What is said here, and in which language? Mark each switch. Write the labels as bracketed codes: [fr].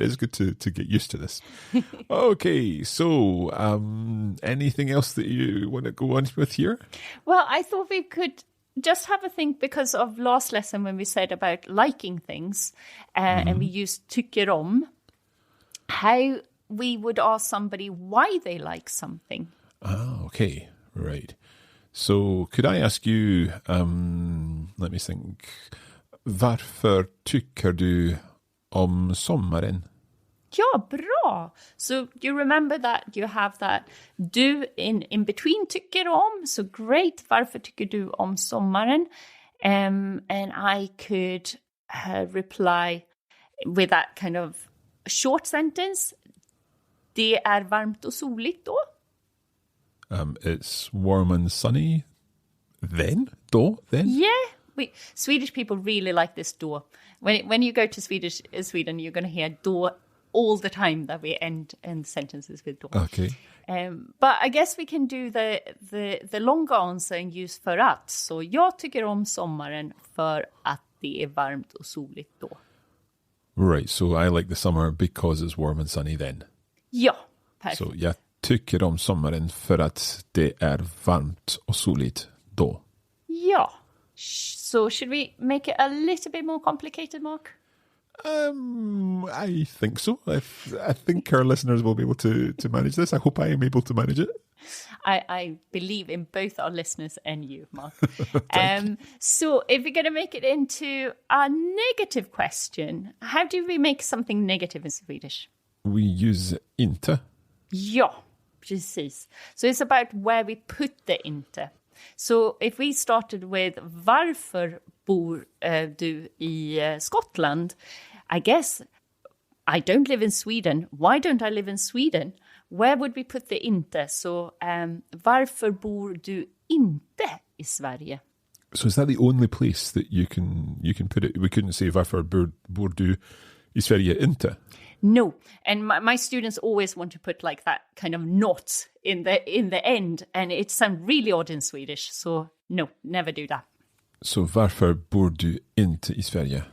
[en] It's good to get used to this. Okay, so anything else that you want to go on with here? Well, I thought we could just have a think because of last lesson when we said about liking things, and we used tycker om. How we would ask somebody why they like something. Okay, right. So could I ask you, let me think, [sv] varför tycker du om sommaren? Ja, bra. [en] So you remember that you have that du in between tycker om. So great, [sv] varför tycker du om sommaren? [en] And I could reply with that kind of short sentence. [sv] Det är varmt och soligt då. [en] It's warm and sunny then? Yeah, Swedish people really like this då. When you go to Sweden, you're going to hear då all the time that we end sentences with då. Okay. But I guess we can do the longer answer and use för att. [sv] Så jag tycker om sommaren för att det är varmt och soligt då. [en] Right, so I like the summer because it's warm and sunny then. [sv] Ja, perfekt. Så jag tycker om sommaren för att det är varmt och soligt då. Ja. [en] So should we make it a little bit more complicated, Mark? I think so. I think our listeners will be able to manage this. I hope I am able to manage it. I believe in both our listeners and you, Mark. So if we're going to make it into a negative question, how do we make something negative in Swedish? We use inte. [sv] Ja, precis. [en] So it's about where we put the inte. So if we started with [sv] varför bor du i Skottland? [en] I guess I don't live in Sweden. Why don't I live in Sweden? Where would we put the inte? [sv] So varför bor du inte i Sverige? [en] So is that the only place that you can put it? We couldn't say [sv] varför bor du i Sverige inte? [en] No, and my students always want to put like that kind of not in the end, and it sounds really odd in Swedish. So no, never do that. [sv] So varför bor du inte i Sverige?